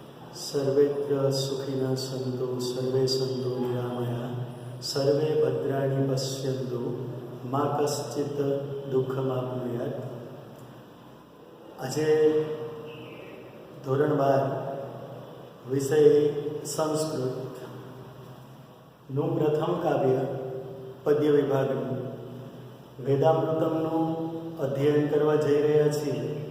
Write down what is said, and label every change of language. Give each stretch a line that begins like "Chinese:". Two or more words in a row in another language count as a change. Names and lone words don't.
Sanskrit: सर्वेत्र सुखिनः सन्तु सर्वे सन्तु निरामया सर्वे भद्राणि पश्यन्तु मा कश्चित् दुःखमाप्नुयात्।
Gujarati: આજે ધોરણ 12 વિષય સંસ્કૃતનું પ્રથમ કાવ્ય પદ્ય વિભાગનું વેદામૃતમનું અધ્યયન કરવા જઈ રહ્યા છીએ।